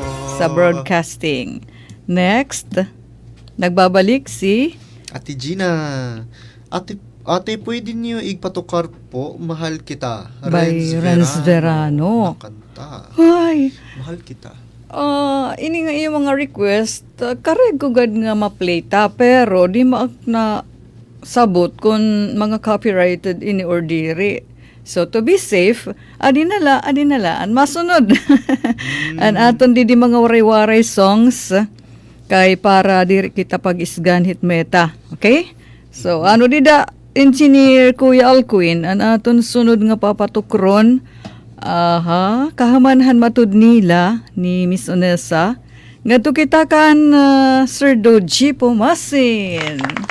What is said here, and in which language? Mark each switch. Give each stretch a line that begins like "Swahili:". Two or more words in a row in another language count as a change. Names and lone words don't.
Filipino: sa broadcasting. Next, nagbabalik si Ate Gina.
Waray: Ate, pwede niyo igpatukar po, Mahal Kita. Renz Verano. Na kanta. Ay, Mahal Kita. ini nga yung mga request, kareg ko gad nga ma-play ta, pero di maak na sabot kung mga copyrighted ini or diri.
English: So, to be safe,
Waray: adinala, an masunod. An aton di mga waray-waray songs, kay para diri kita pag-isgan hit meta. Okay? So, dida, Engineer Kuya Alcuin, an aton sunod nga papatukron, kahamanhan matud nila ni Miss Onessa, nga to kita kan Sir Doji Pumasin.